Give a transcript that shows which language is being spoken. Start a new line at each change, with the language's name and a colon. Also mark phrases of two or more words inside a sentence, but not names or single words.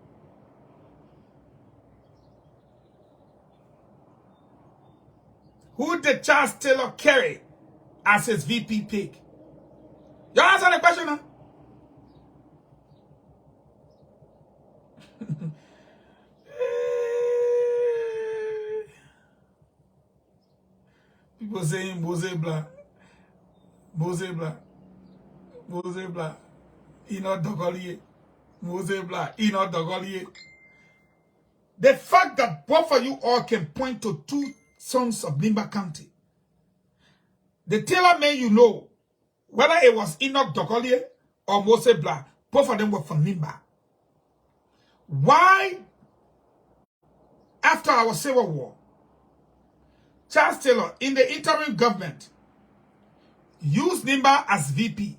English: Who did Charles Taylor carry as his VP pick? You answer the question now. People saying Mose Blanc, Mose Blanc, Mose Blanc, Ino Dogolier, Mose Blanc, Ino Dogolier. The fact that both of you all can point to two sons of Limba County. The Taylor men you know, whether it was Enoch Dogolier or Mose Blanc, both of them were from Limba. Why, after our Civil War, Charles Taylor, in the interim government, used Nimba as VP.